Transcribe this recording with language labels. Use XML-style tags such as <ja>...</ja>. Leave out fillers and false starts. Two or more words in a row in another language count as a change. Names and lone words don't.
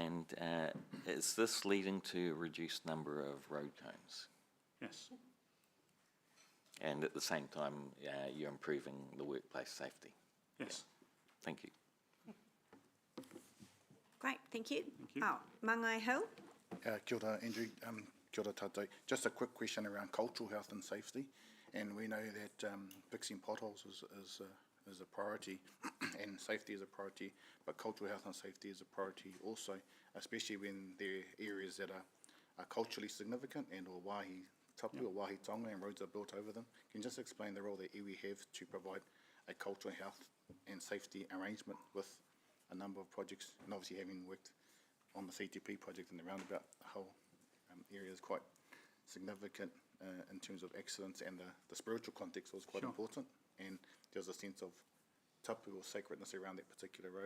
<en>And is this leading to a reduced number of road cones? Yes. And at the same time, you're improving the workplace safety? Yes. Yeah. Thank you. Great, thank you. Thank you. Oh, Mangai Hill.</en> <mi>Kia ora, Andrew. Kia ora tātou.</mi> <en>Just a quick question around cultural health and safety. And we know that fixing potholes is a priority and safety is a priority, but cultural health and safety is a priority also, especially when there are areas that are culturally significant and or</en> <mi>wāhi tapu</mi> <en>or</en> <mi>wāhi tonga</mi> <en>and roads are built over them. Can you just explain the role that iwi have to provide a cultural health and safety arrangement with a number of projects, and obviously having worked on the CTP project in the roundabout, the whole area is quite significant in terms of excellence, and the spiritual context was quite important, and there's a sense of tapu or sacredness around that particular road.</en>